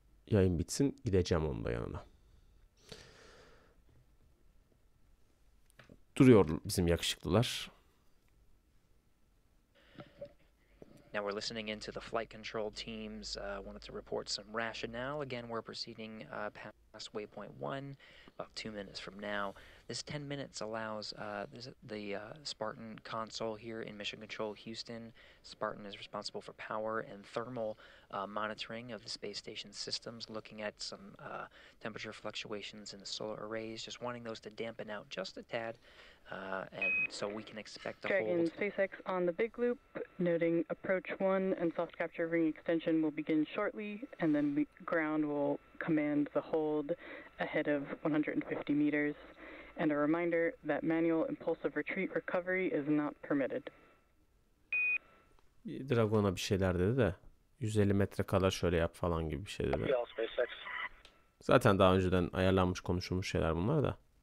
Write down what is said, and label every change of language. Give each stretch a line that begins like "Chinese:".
Turkish: Yayın bitsin, gideceğim onun da yanına. Duruyor bizim yakışıklılar.
English: Now we're listening into the flight control teams. Wanted to report some rationale. Again, we're proceeding past waypoint 1, about 2 minutes from now. This 10 minutes allows the Spartan console here in Mission Control Houston. Spartan is responsible for power and thermal monitoring of the space station systems, looking at some temperature fluctuations in the solar arrays, just wanting those to dampen out just a tad. And so we can expect a Dragon hold. SpaceX on the big loop, noting approach 1 and soft capture ring extension will begin shortly, and then ground will command the hold ahead of 150 meters. And a reminder that manual impulsive retreat recovery is not permitted.
Turkish: Dragon'a bir şeyler dedi de 150 metre kadar şöyle yap falan gibi bir şey dedi. Zaten daha önceden ayarlanmış, konuşulmuş şeyler bunlar da.